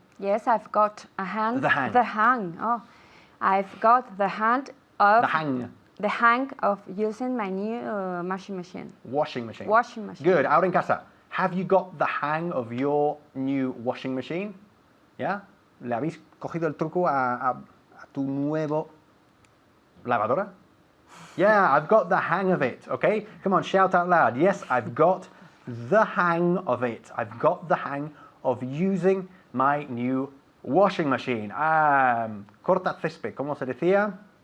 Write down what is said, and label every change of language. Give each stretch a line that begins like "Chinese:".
English: Yes, I've got a hang. The hang. The hang. Oh, I've got the hang of. The hang. The hang of using my new washing machine. Washing machine. Washing machine.
Spanish: Good. Ahora en casa.
English: Have you got the hang of your new washing machine?
Spanish: ¿Ya? ¿Le habéis cogido el truco a tu nuevo lavadora?
English: Yeah, I've got the hang of it. Okay? Come on, shout out loud. Yes, I've got the hang of it. I've got the hang of using my new washing machine.
Spanish: Corta césped, ¿cómo se decía?